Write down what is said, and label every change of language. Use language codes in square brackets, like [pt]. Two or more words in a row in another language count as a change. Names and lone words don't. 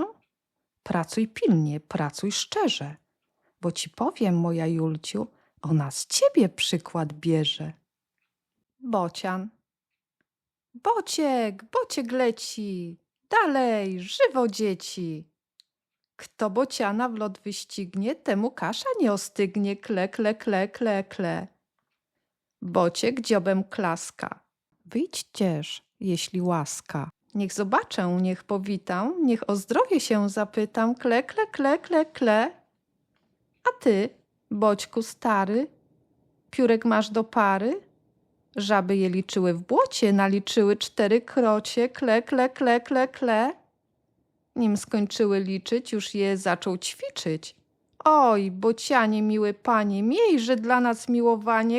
[pl] Pracuj pilnie, pracuj szczerze, bo ci powiem, moja Julciu, ona z ciebie przykład bierze. Bocian. Bociek leci, dalej, żywo dzieci. Kto bociana w lot wyścignie, temu kasza nie ostygnie, kle, kle, kle, kle, kle. Bociek dziobem klaska. Wyjdźcież, jeśli łaska. Niech zobaczę, niech powitam, niech o zdrowie się zapytam. Kle, kle, kle, kle, kle. A ty, Boćku stary, piórek masz do pary? Żaby je liczyły w błocie, naliczyły 4 krocie. Kle, kle, kle, kle, kle. Nim skończyły liczyć, już je zaczął ćwiczyć. Oj, bocianie, miły panie, miejże dla nas miłowanie.